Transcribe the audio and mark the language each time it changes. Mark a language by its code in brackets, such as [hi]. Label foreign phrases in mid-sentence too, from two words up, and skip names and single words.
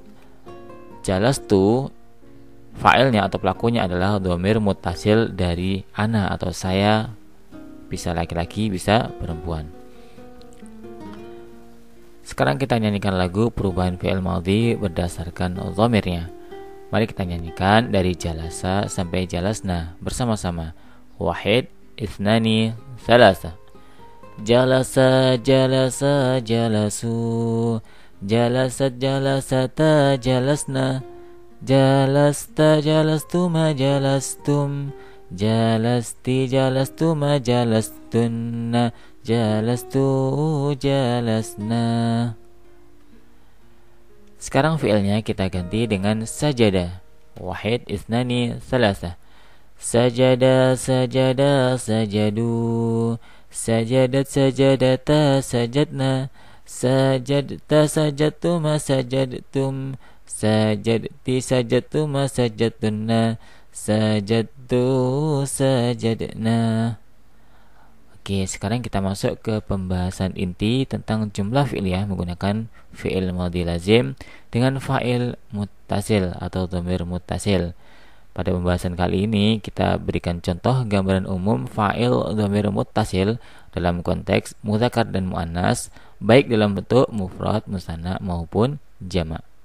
[id] Jalastu, fa'ilnya atau pelakunya adalah [ar] ضمير متصل [id] dari ana atau saya, bisa laki-laki, bisa perempuan. Sekarang kita nyanyikan lagu perubahan [ar] فعل ماض [id] berdasarkan dhamirnya. Mari kita nyanyikan dari jalasa sampai jalasna bersama-sama. [ar] واحد, اثنان ثلاثة جلس جلسا جلسوا. جلست جلستا جلسن. جلستَ جلستما جلستم. جلستِ جلستما جلستن. جلستُ جلسنا. [id] Sekarang fi'ilnya kita ganti dengan sajada. [ar] واحد اثنان ثلاثة سجد سجدا, سجدوا. سجدت سجدتا سجدن. سجدتَ سجدتما سجدتم. سجدتِ سجدتما سجدتن. سجدتُ سجدنا. [id] Oke, sekarang kita masuk ke pembahasan inti tentang [ar] جملة فعلية [id] menggunakan [ar] فعل ماض لازم [id] dengan [ar] فاعل متصل [id] atau [ar] ضمير متصل. [id] Pada pembahasan kali ini kita berikan contoh gambaran umum [ar] فاعل ضمير متصل [id] dalam konteks mudzakkar dan muannas, baik dalam bentuk mufrad, musanna maupun jama'.